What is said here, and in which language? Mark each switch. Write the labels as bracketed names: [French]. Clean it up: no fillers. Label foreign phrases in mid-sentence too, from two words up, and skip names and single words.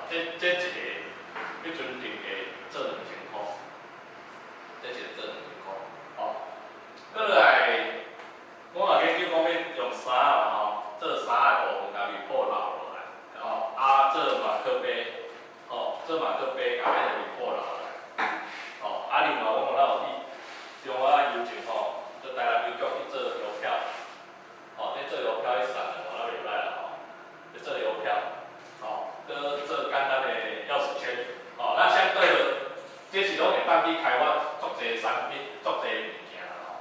[Min Nan Chinese] 这一个迄阵定价做2000块，这一个做2000块。吼，过来，我也研究讲要用衫嘛吼，做衫的部分甲面谱留落来，吼做马克杯，吼做马克杯甲迄个面谱留落来。哦，另外我有去中华邮政吼，做台南邮局去做邮票，哦，这做邮票去送的，我袂歹啦吼，去做邮票，哦，搁做简单的钥匙圈，哦，那相对的，这是拢会当去开发足济产品、足济物件啦吼。